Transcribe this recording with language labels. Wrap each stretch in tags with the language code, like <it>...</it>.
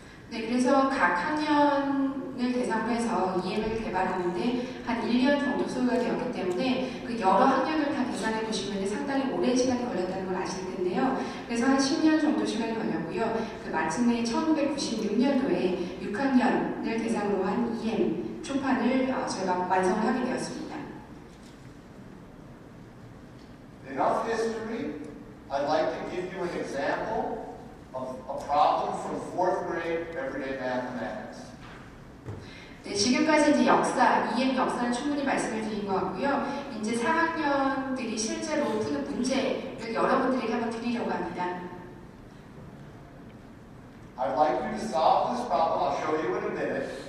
<ko>네, 그래서 각 학년을 대상으로 해서 EM을 개발하는데 한 1년 정도 소요가 되었기 때문에 그 여러 학년을 다 계산해 보시면 상당히 오랜 시간이 걸렸다는 걸 아실 텐데요. 그래서 한 10년 정도 시간이 걸렸고요. 그 마침내 1996년도에 6학년을 대상으로 한 EM 초판을 저희가 완성을 하게 되었습니다.</ko> <en>Enough history. I'd like to give you an example of a problem from 4th grade everyday mathematics.</en> <ko>네, 지금까지 이제 EM 역사는 충분히 말씀을 드린 것 같고요. 이제 4학년들이 실제로 푸는 문제를 여러분들에게 한번 드리려고 합니다.</ko> <en>I'd like you to solve this problem. I'll show you in a minute.</en>